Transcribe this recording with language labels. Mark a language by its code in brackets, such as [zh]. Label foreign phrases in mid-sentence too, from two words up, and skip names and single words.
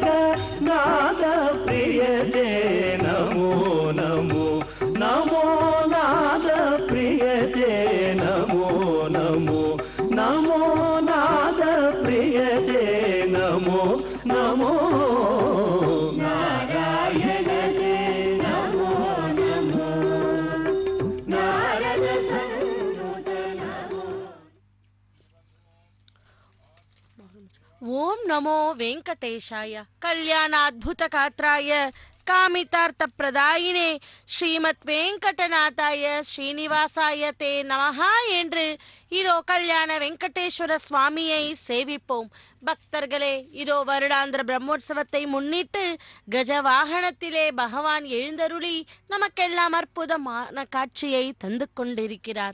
[sa] नाद प्रियते नमो नमो नमो नाद प्रियते नमो नमो नमो नाद प्रियते नमो नमो नारायणते नमो नमो नारद सन्नुत नमो ओं नमो वेङ्कटेशाय कल्याणाद्भुतगात्राय कामितार्थप्रदायिने श्रीमद् वेङ्कटनाथाय श्रीनिवासाय ते नमः [ta] என்று இதோ கல்யாண வெங்கடேஸ்வர சுவாமியை சேவிப்போம். பக்தர்களே, இதோ வருடாந்திர பிரம்மோற்சவத்தை முன்னிட்டு கஜ வாகனத்திலே பகவான் எழுந்தருளி நமக்கெல்லாம் அற்புதமான காட்சியை தந்து கொண்டிருக்கிறார்.